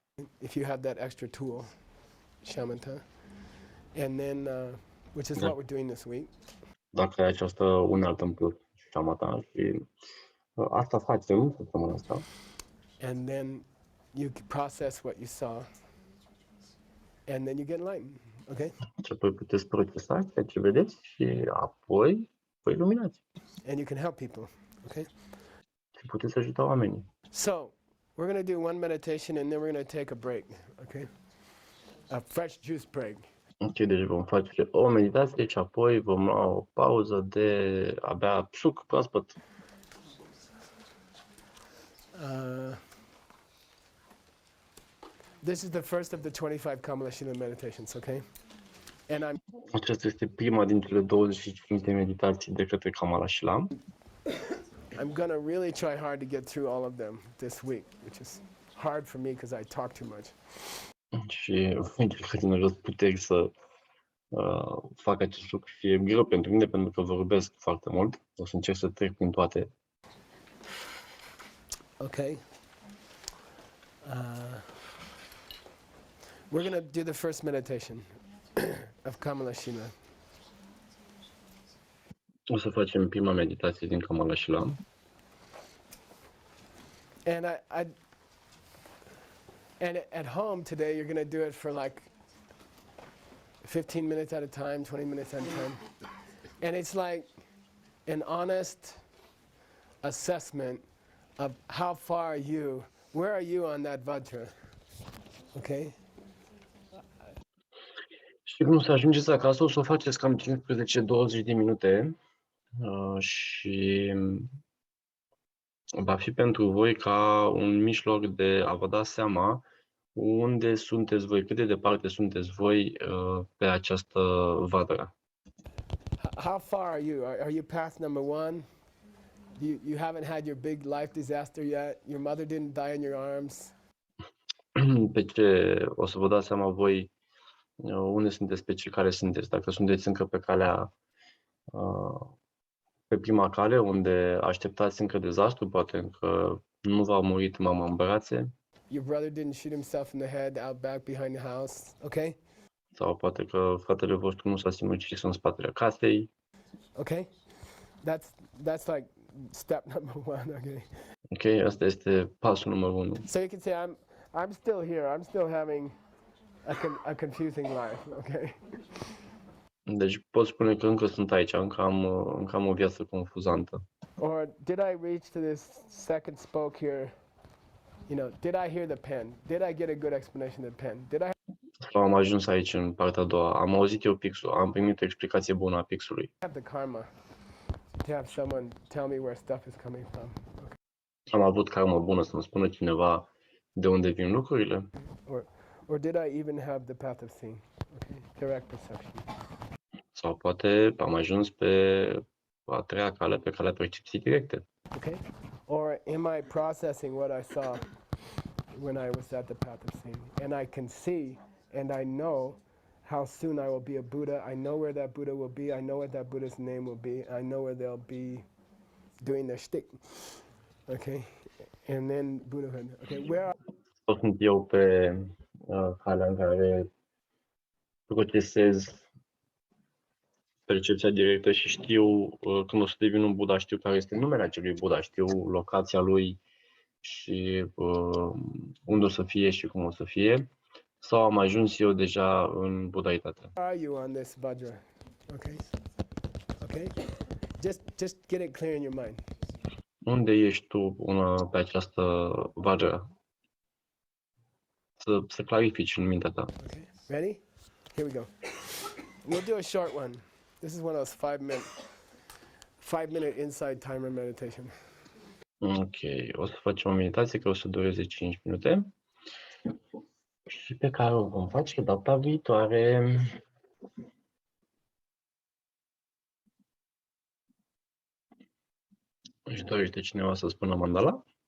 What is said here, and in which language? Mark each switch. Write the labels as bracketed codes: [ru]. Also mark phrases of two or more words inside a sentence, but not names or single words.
[en] If you have that extra tool, shamatha. And then which is [ro] Da. [en] what we're doing this week. [ro] Dacă ai această unealtă în plus, șama ta, și asta facem săptămâna asta. [en] And then you process what you saw, and then you get enlightened. Okay? [ro] Și apoi puteți procesa ceea ce vedeți și apoi vă iluminați. [en] And you can help people. Okay? [ro] Și puteți ajuta oamenii. [en] So we're going to do one meditation, and then we're going to take a break. Okay? A fresh juice break. [ro] Ok, deci vom face o meditație și apoi vom lua o pauză de a bea suc proaspăt. [en] This is the first of the 25 Kamalashila meditations, okay? And [ro] Aceasta este prima din cele 25 de meditații de către Kamalashila. [en] I'm going to really try hard to get through all of them this week, which is hard for me because I talk too much. [ro] Și voi încerca din răzputeri să fac acest lucru și e greu pentru mine pentru că vorbesc foarte mult. O să încerc să trec prin toate. [en] Okay. We're going to do the first meditation of Kamalashila. [ro] O să facem prima meditație din Kamalashila. [en] And and at home today, you're going to do it for like 15 minutes at a time, 20 minutes at a time. And it's like an honest assessment of how far are you, where are you on that Vajra? Okay? [ro] Și cum să ajungeți acasă, o să o faceți cam 15-20 de minute și va fi pentru voi ca un mijloc de a vă da seama unde sunteți voi, cât de departe sunteți voi pe această vadă. [en] How far are you? Are you past number one? You haven't had your big life disaster yet? Your mother didn't die in your arms? [ro] Pe ce o să vă dați seama voi unde sunteți, pe ce care sunteți. Dacă sunteți încă pe calea, pe prima cale, unde așteptați încă dezastru, poate încă nu v-a murit mama în brațe. [en] Your brother didn't shoot himself in the head out back behind the house, okay? [ro] Sau poate că fratele vostru nu s-a sinucis în spatele casei. [en] Okay? That's like step number one, okay? [ro] Ok, asta este pasul numărul 1. [en] So you can say I'm still here. I'm still having a confusing life, okay? [ro] Deci pot spune că încă sunt aici, încă am o viață confuzantă. [en] Or did I reach to this second spoke here? You know, did I hear the pen? Did I get a good explanation of the pen? Did I [ro] Sau am ajuns aici în partea a doua, am auzit eu pixul, am primit o explicație bună a pixului. [en] have the karma to have someone tell me where stuff is coming from? [ro] Am avut karmă bună să-mi spună cineva de unde vin lucrurile. [en] Or did I even have the path of seeing? Okay, direct perception. [ro] Sau poate am ajuns pe a treia cale, pe calea percepției directe. [en] Okay? Or am I processing what I saw when I was at the path of seeing? And I can see and I know how soon I will be a Buddha. I know where that Buddha will be. I know what that Buddha's name will be. I know where they'll be doing their shtick. Okay? And then Buddhahood. Okay, where are [ro] Sau sunt eu pe calea în care procesez percepția directă și știu când o să devin un Buddha, știu care este numele acelui Buddha, știu locația lui și unde o să fie și cum o să fie, sau am ajuns eu deja în budaitate. [en] are you on this Vajra? Okay? Okay? Just get it clear in your mind. [ro] Unde ești tu pe această vajra? Să clarifici în mintea ta. [en] Okay, ready? Here we go. We'll do a short one. This is one of those 5-minute inside timer meditation. [ro] Ok, o să facem o meditație care o să dureze 5 minute și pe care o vom face data viitoare. Își dorește cineva să spună mandala?